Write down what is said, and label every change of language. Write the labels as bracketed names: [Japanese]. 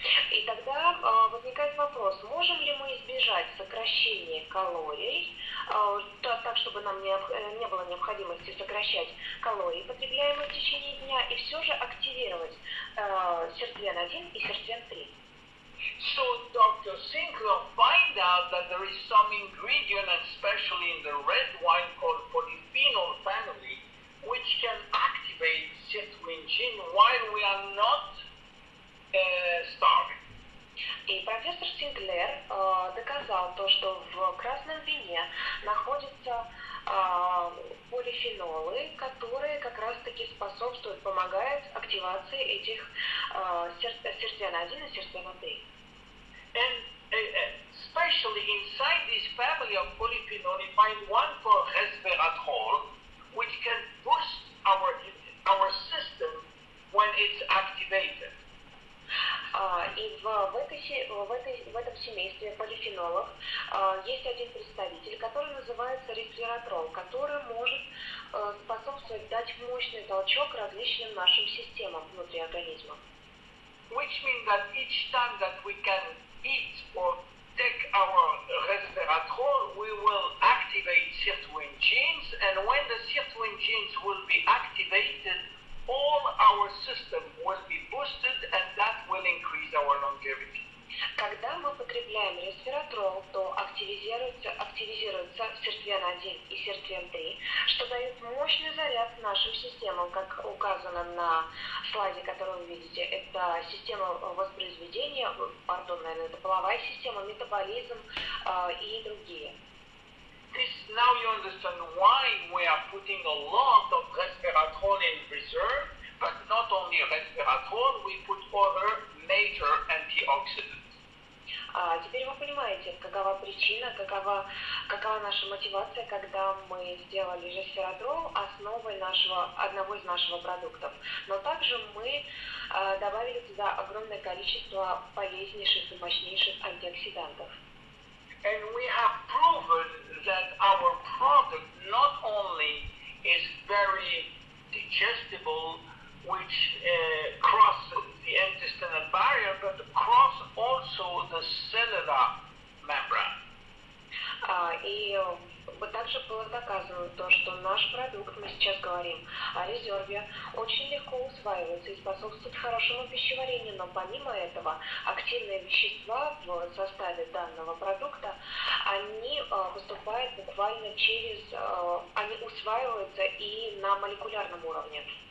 [Russian] И тогда возникает вопрос, можем ли мы избежать сокращения калорий, так, чтобы нам не было необходимости сокращать калории, потребляемые в течение дня, и все же активировать сиртвен-1 и сиртвен-3. [English] So Dr. Sinclair find out that there is some ingredient, especially in the red wine called polyphenol family, which can activate sirtuin gene while we are not starving. [Russian] И профессор Синклер доказал то, что в красном вине находятся полифенолы, которые как раз-таки способствуют, помогают активации этих сиртвен-1 и сиртвен-3. [English] And especially inside this family of polyphenol, we find one called resveratrol, which can boost our system when it's activated. [Russian] И в этом семействе полифенолов есть один представитель, который называется ресвератрол, который может способствовать дать мощный толчок различным нашим системам внутри организма. [English] which means that each time that we can eat or take our resveratrol, we will activate sirtuin genes, and when the sirtuin genes will be activated, all our system will be boosted, and that will increase our longevity. [Russian] Когда мы потребляем ресвератрол, то активизируется сиртвен-1 и сиртвен-3, что дает мощный заряд нашим системам, как указано на слайде, который вы видите. Это система воспроизведения, наверное, это половая система, метаболизм и другие. [English] Now you understand why we are putting a lot of resveratrol in reserve, but not only resveratrol, we put other major antioxidants. [Russian] Теперь вы понимаете, какова причина, какова наша мотивация, когда мы сделали ресвератрол основой одного из наших продуктов. Но также мы добавили туда огромное количество полезнейших и мощнейших антиоксидантов. [English] And we have proven that our product not only is very digestible, which crosses the intestinal barrier, but cross also the cellular membrane. [Russian] И также было доказано то, что наш продукт, мы сейчас говорим о резерве, очень легко усваивается и способствует хорошему пищеварению, но помимо этого активные вещества в составе данного продукта, они поступают буквально они усваиваются и на молекулярном уровне.